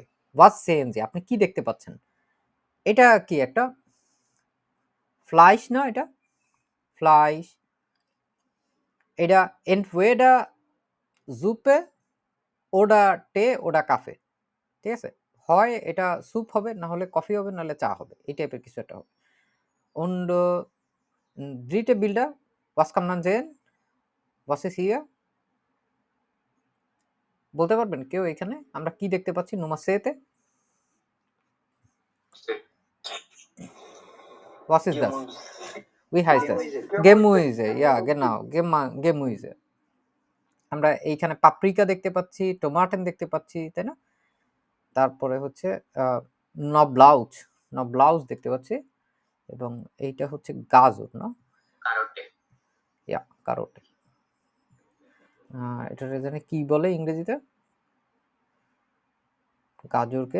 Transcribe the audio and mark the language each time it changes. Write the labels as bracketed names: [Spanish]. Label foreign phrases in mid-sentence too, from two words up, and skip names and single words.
[German] Was sehen Sie, [Bangla] আপনি কি দেখতে পাচ্ছেন? এটা কি একটা ফ্লাইশ না? এটা ফ্লাইশ। এটা [German] entweder Suppe oder Tee oder Kaffee, [Bangla] ঠিক আছে? হয় এটা স্যুপ হবে, না হলে কফি হবে, নাহলে চা হবে, এই টাইপের কিছু একটা হবে। [German] Und dritte Bilder, was kann man sehen? Was ist hier? [Bangla] বলতে পারবেন কেউ এখানে আমরা কি দেখতে পাচ্ছি [German] Nummer 7? Was ist das? Wie heißt das? Gemüse, ja genau, Gemüse। [Bangla] আমরা এইখানে পাপরিকা দেখতে পাচ্ছি, টমাটেন দেখতে পাচ্ছি, তাই না? তারপরে হচ্ছে নবলাউজ, নবলাউজ দেখতে পাচ্ছি, এবং এইটা হচ্ছে গাজর না? কারোটে। [German] Ja Karotte. [Bangla] এটার জানি কি বলে ইংরেজিতে গাজরকে?